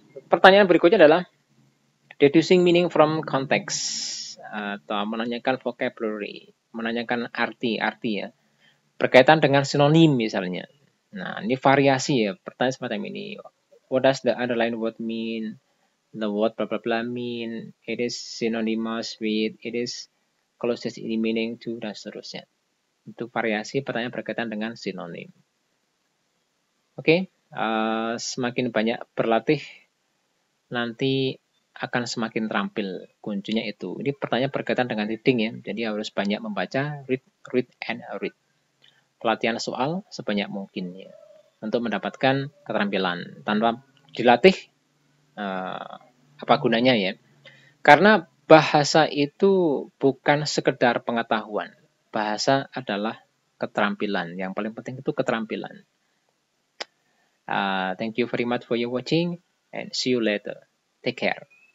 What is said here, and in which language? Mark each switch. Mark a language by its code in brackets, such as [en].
[id] Pertanyaan berikutnya adalah [en] deducing meaning from context, [id] atau menanyakan vocabulary, menanyakan arti ya, berkaitan dengan sinonim misalnya. Nah, ini variasi ya, pertanyaan semacam ini. [en] What does the underlined word mean? The word blah blah blah mean? It is synonymous with, it is closest in meaning to, [id] dan seterusnya. Itu variasi pertanyaan berkaitan dengan sinonim. Oke, semakin banyak berlatih, nanti akan semakin terampil. Kuncinya itu. Ini pertanyaan berkaitan dengan reading ya. Jadi harus banyak membaca, [en] read, and read. [id] Pelatihan soal sebanyak mungkin ya. Untuk mendapatkan keterampilan. Tanpa dilatih, apa gunanya ya? Karena bahasa itu bukan sekedar pengetahuan. Bahasa adalah keterampilan. Yang paling penting itu keterampilan. [en] Thank you very much for your watching and see you later. Take care.